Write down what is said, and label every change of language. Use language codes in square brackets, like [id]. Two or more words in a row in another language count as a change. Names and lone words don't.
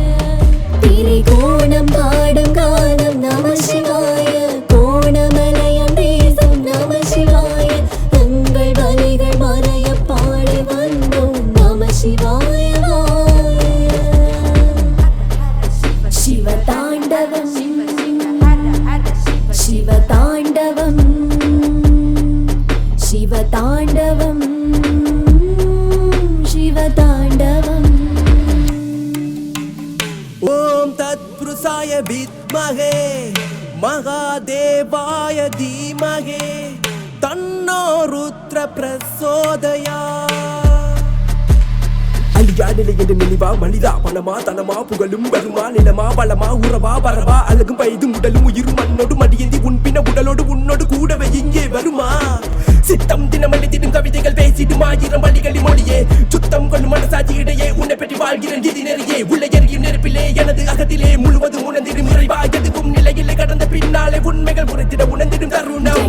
[ta] திரிகோணம் பாடும் கானம் [sa] नम शिवाय [ta] கோணமலையார் தேசம் [sa] नम शिवाय [ta] எங்கள் வலிகள் மறைய பாடி வந்தோம் [sa] नम शिवाय [ta] வாய சிவதாண்டவம் [sa] शिवताण्डवम् शिवताण्डवम् शिवताण्डवम् ॐ तत्पुरुषाय विद्महे महादेवाय धीमहि तन्नो रुद्र प्रचोदयात् [ta] அழியாநிலை என்று நினைவா மனிதா பணமா தனமா புகழும் வருமா நிலமா பலமா உறவா பரவா அழகும் வயதும் உடலும் உயிரும் மண்ணோடு மடியந்தி உன்பின உடலோடு உன்னோடு கூடவே இங்கே வருமா சித்தம் தினமளித்திடும் கவிதைகள் பேசிடும் ஆயிரம் வழிகளின் மொழியே சுத்தம் கொள்ளும் மனசாட்சி இடையே உன்னை பற்றி வாழ்கிறேன் இது நெறியே உள்ள எரியும் நெருப்பிலே எனது அகத்திலே முழுவதும் உணர்ந்திடும் நிறைவா எதுவும் நிலையிலே கடந்த பின்னாலே உண்மைகள் உரைத்திட உணர்ந்திடும் தருணம்